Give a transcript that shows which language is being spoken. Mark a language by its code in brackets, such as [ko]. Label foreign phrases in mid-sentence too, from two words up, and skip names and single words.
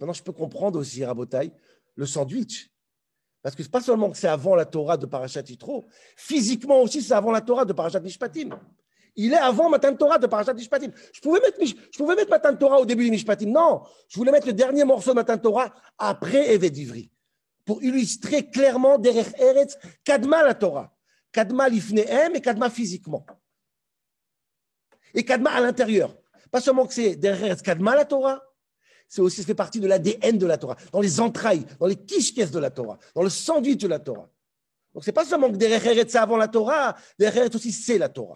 [fr] Maintenant, je peux comprendre aussi, Rabotai, le sandwich. Parce que ce n'est pas seulement que c'est avant la Torah de Parashat Yitro, physiquement aussi, c'est avant la Torah de Parashat Mishpatim. Il est avant [he] מתן תורה [fr] de Parashat Mishpatim. Je pouvais mettre [he] מתן תורה [fr] au début du Mishpatim. Non, je voulais mettre le dernier morceau de [he] מתן תורה [fr] après [he] עבד עברי. [fr] Pour illustrer clairement [he] דרך ארץ, קדמה לתורה. קדמה לפניהם [fr] et Kadma physiquement. Et Kadma à l'intérieur. Pas seulement que c'est derrière [he] קדמה לתורה, [fr] c'est aussi, ça fait partie de l'ADN de la Torah, dans les entrailles, dans les kishkes de la Torah, dans le sandwich de la Torah. Donc c'est pas seulement que derrière c'est avant la Torah, derrière aussi c'est la Torah.